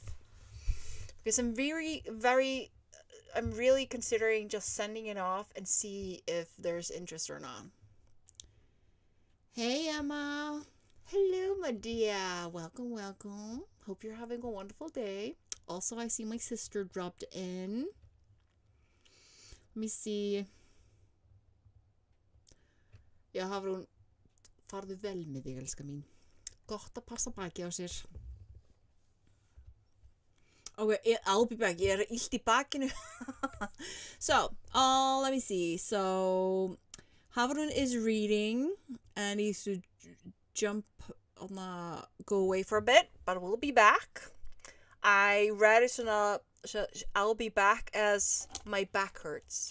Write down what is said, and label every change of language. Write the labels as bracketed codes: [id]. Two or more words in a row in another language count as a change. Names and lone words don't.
[en] Because I'm really considering just sending it off and see if there's interest or not. Hey Emma. Hello, my dear. Welcome, welcome. Hope you're having a wonderful day. Also, I see my sister dropped in. Let me see. [is] Ja, Hafrún, farðu vel með þig, elska mín. Gott að passa baki á sér. [en] Okay, I'll be back. [is] Ég illt í bakinu. [en] So, let me see. So, Hafrún is reading and needs to go away for a bit, but we'll be back. I read it so I'll be back as my back hurts.